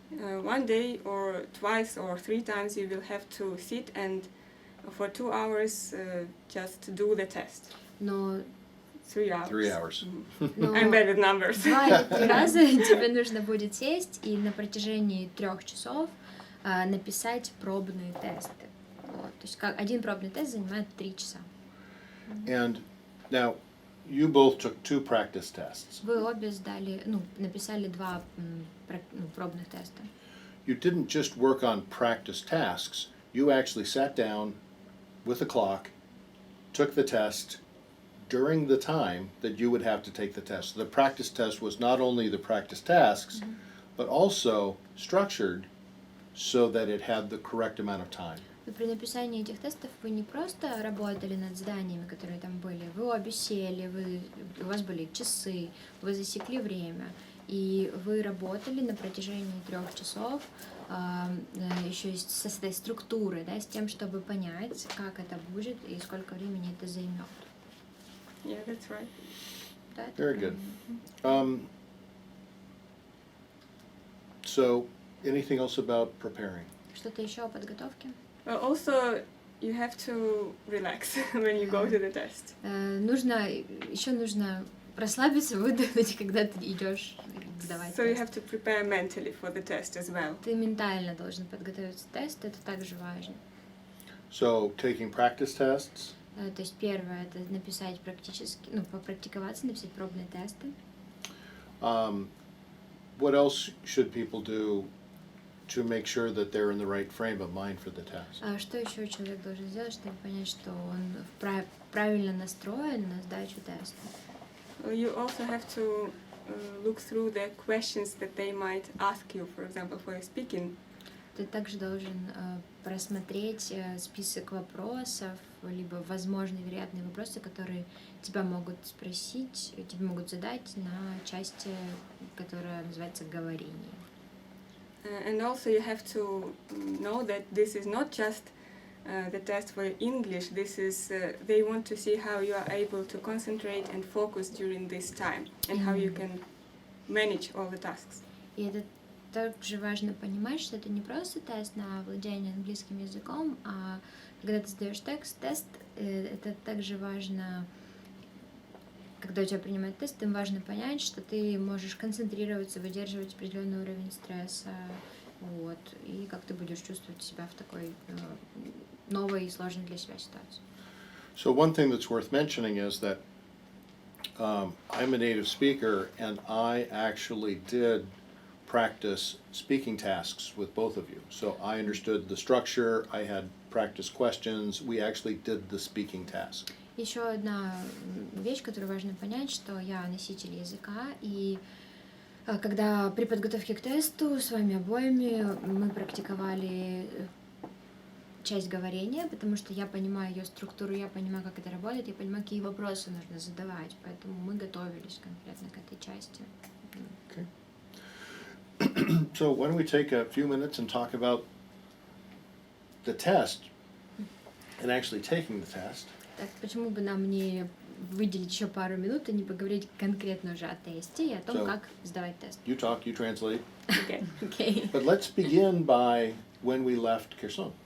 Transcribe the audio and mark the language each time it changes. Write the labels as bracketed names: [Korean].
[English] One day or twice or 3 times you will have to sit and for 2 hours just do the test. [Russian] но [English] 3 hours. 3 hours. I'm bad with numbers. [Russian] 2 или 3 раза тебе нужно будет сесть и на протяжении 3 часов написать пробные тесты. Вот. То есть один пробный тест занимает 3 часа. [English] And now, you both took 2 practice tests. [Russian] Вы обе написали 2 пробных теста. [English] You didn't just work on practice tasks. You actually sat down with a clock, took the test during the time that you would have to take the test. The practice test was not only the practice tasks, but also structured so that it had the correct amount of time. [Russian] И при написании этих тестов вы не просто работали над заданиями, которые там были, вы обе сели, у вас были часы, вы засекли время, и вы работали на протяжении 3 часов еще и с этой структурой, да, с тем, чтобы понять, как это будет и сколько времени это займет. [English] Yeah, that's right. [Russian] Да, [English] Very good. So, anything else about preparing? [Russian] Что-то еще о подготовке? [English] Also, you have to relax when you go to the test. [Russian] Нужно расслабиться, выдохнуть, когда ты идешь сдавать [English] So you [Russian] тест. [English] have to prepare mentally for the test as well. [Russian] Ты ментально должен подготовиться к тесту, это также важно. [English] So, taking practice tests, [Russian] То есть первое это написать практически, попрактиковаться, написать пробные тесты. [English] what else should people do to make sure that they're in the right frame of mind for the test. [Russian] А что еще человек должен сделать, чтобы понять, что он правильно настроен на сдачу теста? [English] You also have to look through the questions that they might ask you, for example, for speaking. [Russian] Ты также должен просмотреть список вопросов, либо возможные вероятные вопросы, которые тебя могут спросить, тебе могут задать на части, которая называется говорение. [English] And also you have to know that this is not just the test for English. This is they want to see how you are able to concentrate and focus during this time, and how you can manage all the tasks. [Russian] И это также важно понимать, что это не просто тест на владение английским языком, а когда ты сдаешь тест, это также важно, когда у тебя принимают тест, им важно понять, что ты можешь концентрироваться, выдерживать определенный уровень стресса, вот, и как ты будешь чувствовать себя в такой новой и сложной для себя ситуации. [English] So one thing that's worth mentioning is that I'm a native speaker, and I actually did practice speaking tasks with both of you. So I understood the structure, I had practice questions, we actually did the speaking task. [Russian] Еще одна вещь, которую важно понять, что я носитель языка, и когда при подготовке к тесту с вами обоими мы практиковали часть говорения, потому что я понимаю ее структуру, я понимаю, как это работает, я понимаю, какие вопросы нужно задавать, поэтому мы готовились конкретно к этой части. [English] Okay. So why don't we take a few minutes and talk about the test and actually taking the test. [Russian] Так почему бы нам не выделить еще пару минут и не поговорить конкретно уже о тесте и о том, [English] So, [Russian] как сдавать тест? [English] You talk, you translate. Okay. Okay. But let's begin by when we left Kherson.